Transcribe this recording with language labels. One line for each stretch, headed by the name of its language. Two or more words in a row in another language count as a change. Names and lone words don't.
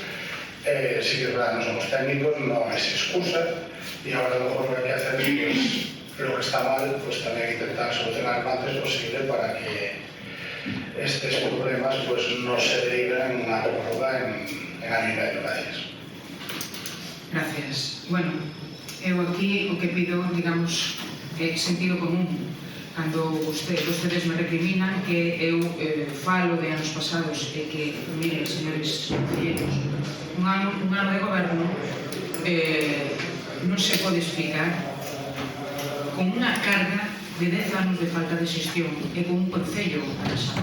Spanish: Sí que es verdad, no somos técnicos, no es excusa y ahora a lo mejor lo que hay que hacer es lo que está mal, pues también hay que intentar solucionar lo antes posible para que estos problemas pues no se deriven en una prórroga en año y medio. Gracias. Gracias.
Galician: Bueno, eu aquí o que pido, digamos, é sentido común. Cando vostedes me recriminan que eu falo de anos pasados e que, miren, señores concelleiros, un ano de goberno non se pode explicar con unha carga de 10 anos de falta de xestión e con un concello atrasado.